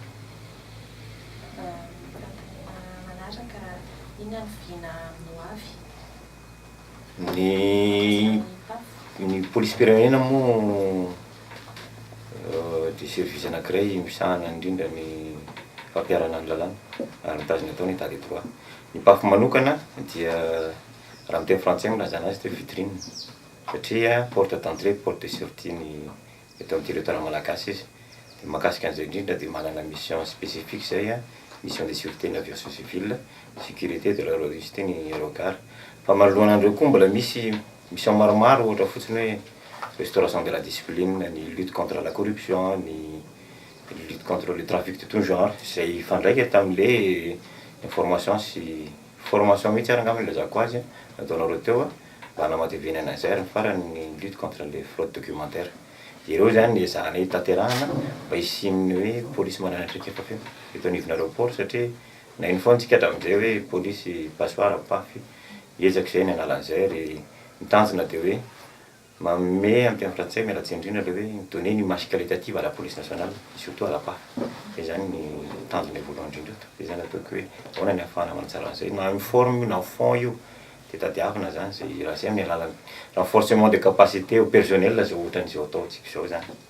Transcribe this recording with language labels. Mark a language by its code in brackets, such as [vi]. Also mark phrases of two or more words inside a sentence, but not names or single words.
[mg] Ny police pirenena moa dia service anankiray misahana indrindra ny fampiarana ny lalàna ary mitazona atao ny [fr] état de droit. [mg] Ny PAF manokana dia raha miteny frantsay milazana azy teo vitrine satria [fr] porte d'entrée porte de sortie [mg] ny eto amin'ny territoire malagasy izy. Dia mahakasika an'izay indrindra dia manana [fr] mission spécifique [mg] zay [fr] mission de sûreté de l'aviation civile, sécurité de l'aérologistique [mg] ny aérogare. Fa manoloana andreo koa mbola misy mission maromaro ohatra fotsiny hoe [fr] restauration de la discipline, [mg] ny [fr] lutte contre la corruption, [mg] ny [fr] lutte contre le trafic de tout genre [mg] izay ifandraika tamin'ilay information sy formation mihitsy ary angamba ilazako azy nataonareo teo mba hanamatevena an'izay ary farany ny [fr] lutte contre les fraudes documentaires. [mg] Ireo zany ny ezahanay tanterahana mba hisian'ny hoe polisy manana traikefa feo eto anivon'ny aéroport satria na iny foana tsika hatramin'izay hoe polisy passoir PAF ezaka izay ny analan'izay ary mitanjona dia hoe manome amin'ny teny frantsay mialatsy indrindra le hoe [fr] donner une image qualitative à la police nationale surtout à la PAF. [mg] Dia zany ny tanjona voalohany indrindra eto. Dia zany ataoko hoe ahoana ny ahafahana manatsara an'izay na amin'ny forme na fond io dia tadiavina zany izay raha izay amin'ny alalan'ny [fr] renforcement de capacité au personnel [mg] zay ohatran'izao ataontsika izao zany.